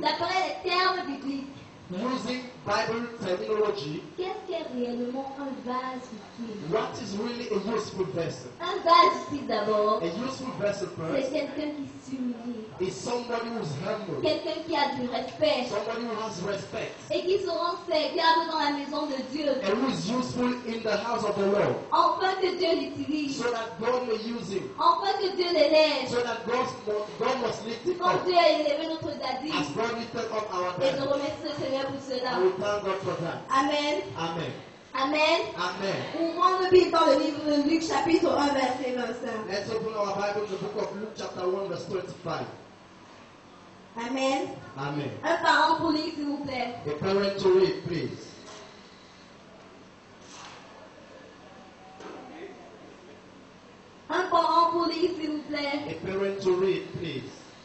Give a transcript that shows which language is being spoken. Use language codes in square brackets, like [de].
[fr] d'après les termes bibliques, [en] using Bible terminology, [fr] qu'est-ce qu'est réellement un vase utile? [en] what is really a useful vessel? [fr] Un vase utile d'abord, [en] A useful vessel [fr] c'est [en] first [fr] quelqu'un qui s'humilie, [en] is somebody who's humble, [fr] quelqu'un qui a du respect [en] somebody who has respect, [fr] et qui se rend serviable dans la maison de Dieu, [en] and who is useful in the house of the Lord, [fr] afin que Dieu l'utilise, [en] so that God may use him, [fr] afin que Dieu l'élève, [en] so that God must lift him [fr] comme [en] up, [fr] Dieu a élevé notre daddy. [en] as God lifted up our [fr] Et je [en] daddy. [fr] remercie le Seigneur pour cela. [en] And we thank God for that. [fr] Amen. [en] Amen. [fr] Amen. [en] Amen. [fr] Ouvrons nos Bible dans le livre de Luc, chapitre 1, verset 25. [en] Let's open our Bible in the book of Luke, chapter 1, verse 25. [fr] Amen. [en] Amen. [fr] Un parent pour lire, s'il vous plaît. [en] A parent to read, please. [fr] Un parent pour lire, s'il vous plaît. [en] A parent to read, please.